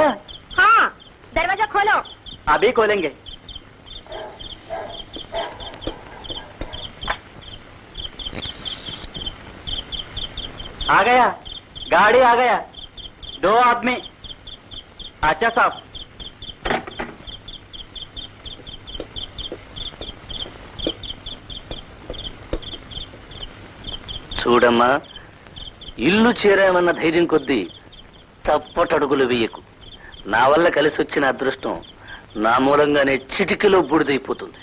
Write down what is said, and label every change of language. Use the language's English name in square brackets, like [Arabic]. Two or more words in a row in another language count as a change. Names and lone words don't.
[Hindi] हाँ, दरवाजा खोलो. अभी खोलेंगे. आ गया, गाड़ी आ गया. 2 आदमी. अच्छा साहब. [Telugu] చూడమ్మా, ఇల్లు చేరామన్న ధైర్యం కొద్దీ తప్పటడుగులు వేయకు. నా వల్ల కలిసి వచ్చిన అదృష్టం నా మూలంగానే చిటికలో బూడిదైపోతుంది.